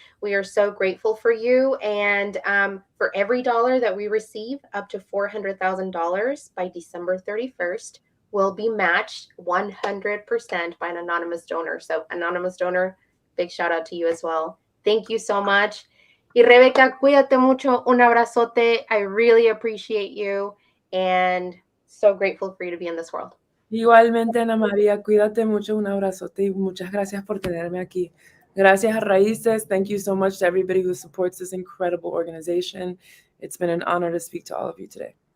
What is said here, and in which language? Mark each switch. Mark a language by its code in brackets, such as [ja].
[en] We are so grateful for you. And for every dollar that we receive, up to $400,000 by December 31st, will be matched 100% by an anonymous donor. So anonymous donor, big shout out to you as well. Thank you so much. [es] Y Rebeca, cuídate mucho. Un abrazote. [en] I really appreciate you and so grateful for you to be in this world. [es] Igualmente, Ana María, cuídate mucho, un abrazote y muchas gracias por tenerme aquí. Gracias a Raíces. [en] Thank you so much to everybody who supports this incredible organization. It's been an honor to speak to all of you today.